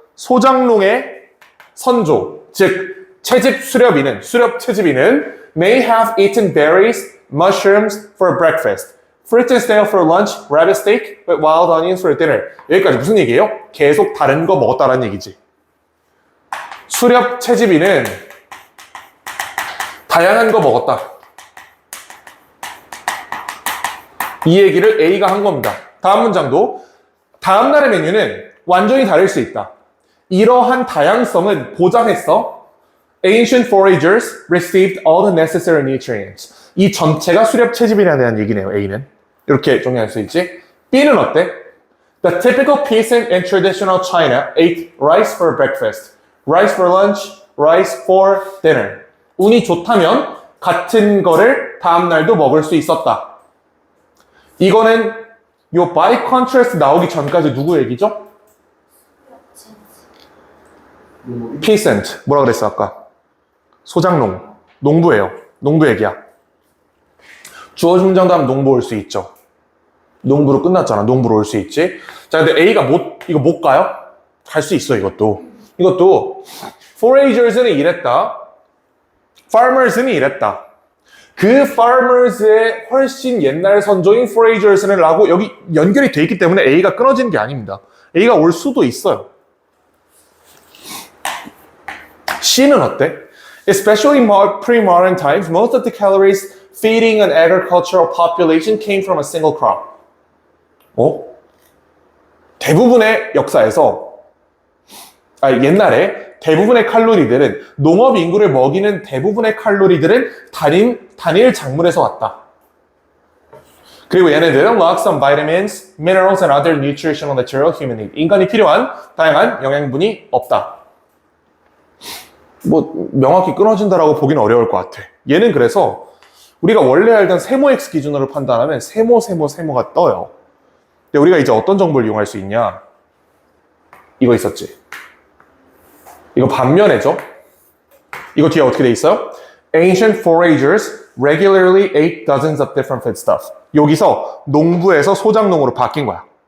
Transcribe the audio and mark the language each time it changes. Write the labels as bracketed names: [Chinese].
[Korean] 소작농의 선조, 즉 채집 수렵인은, 수렵 채집인은 [English] may have eaten berries, mushrooms for breakfast, fruit and snail for lunch, rabbit steak with wild onions for dinner. [Korean] 여기까지 무슨 얘기예요? 계속 다른 거 먹었다라는 얘기지. 수렵 채집인은 다양한 거 먹었다. 이 얘기를 A가 한 겁니다. 다음 문장도 다음 날의 메뉴는 완전히 다를 수 있다. 이러한 다양성은 보장했어. [English] Ancient foragers received all the necessary nutrients. [Korean] 이 전체가 수렵 채집인에 대한 얘기네요. A는. 이렇게 정리할 수 있지. B는 어때? [English] The typical peasant in traditional China ate rice for breakfast, rice for lunch, rice for dinner. [Korean] 운이 좋다면 같은 거를 다음 날도 먹을 수 있었다. 이거는 요 by contrast 나오기 전까지 누구 얘기죠? peasant. 뭐라 그랬어 아까? 소작농. 농부예요. 농부 얘기야. 주어진 문장 다음 농부 올 수 있죠. 농부로 끝났잖아. 농부로 올 수 있지. 자, 근데 A가 이거 못 가요? 갈 수 있어, 이것도. foragers는 이랬다. farmers는 이랬다. 그 farmers의 훨씬 옛날 선조인 foragers는 라고 여기 연결이 돼 있기 때문에 A가 끊어지는 게 아닙니다. A가 올 수도 있어요. C는 어때? [English] Especially in pre-modern times, most of the calories feeding an agricultural population came from a single crop. [Korean] 대부분의 역사에서, 옛날에 대부분의 칼로리들은, 농업 인구를 먹이는 대부분의 칼로리들은 단일 작물에서 왔다. 그리고 얘네들은 [English] lacks some vitamins, minerals, and other nutritional material human need. [Korean] 인간이 필요한 다양한 영양분이 없다. 명확히 끊어진다라고 보기는 어려울 것 같아. 얘는 그래서 우리가 원래 알던 세모X 기준으로 판단하면 세모가 떠요. 근데 우리가 이제 어떤 정보를 이용할 수 있냐? 이거 있었지. 이거 반면에죠. 이거 뒤에 어떻게 돼 있어요? Ancient foragers [English] regularly ate dozens of different food stuff. [Korean] 여기서 농부에서 소작농으로 바뀐 거야.